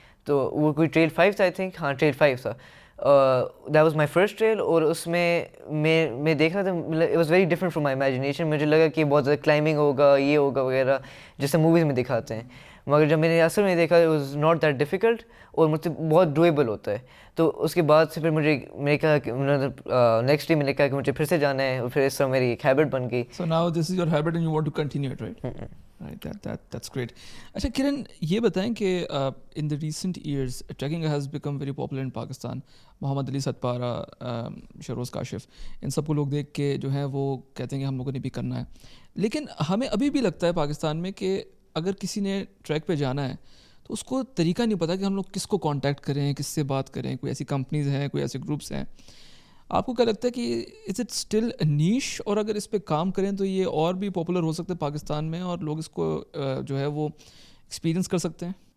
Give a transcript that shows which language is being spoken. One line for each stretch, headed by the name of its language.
Urdu: تو وہ کوئی ٹریل 5 تھا, آئی تھنک, ہاں ٹریل 5 تھا.
English: that was my first trial,
Urdu: اور اس میں دیکھ رہا تھا,
English: It was very different from my imagination.
Urdu: مجھے لگا کہ بہت زیادہ کلائمبنگ ہوگا, یہ ہوگا وغیرہ جیسے موویز میں دکھاتے ہیں. مگر جب میں نے اصل میں دیکھا
English: it was not that difficult
Urdu: اور مجھ سے بہت ڈویبل ہوتا ہے. تو اس کے بعد سے پھر میں کہا کہ نیکسٹ ڈے میں نے کہا کہ مجھے پھر سے جانا ہے اور پھر اس طرح میری ایک ہیبٹ بن گئی.
English: So now this is your habit and you want to continue it, right? Right, that's great.
Urdu: اچھا کرن یہ بتائیں کہ
English: in the recent years trekking has become very popular in Pakistan.
Urdu: محمد علی ستپارہ, شروز کاشف, ان سب کو لوگ دیکھ کے جو ہے وہ کہتے ہیں کہ ہم لوگوں نے بھی کرنا ہے. لیکن ہمیں ابھی بھی لگتا ہے پاکستان میں کہ اگر کسی نے ٹریک پہ جانا ہے تو اس کو طریقہ نہیں پتہ کہ ہم لوگ کس کو کانٹیکٹ کریں, کس سے بات کریں. کوئی ایسی کمپنیز ہیں, کوئی ایسے گروپس ہیں. آپ کو کیا لگتا ہے کہ
English: is it still niche,
Urdu: اور اگر اس پہ کام کریں تو یہ اور بھی پاپولر ہو سکتا ہے پاکستان میں اور لوگ اس کو جو ہے وہ ایکسپیرینس کر سکتے ہیں؟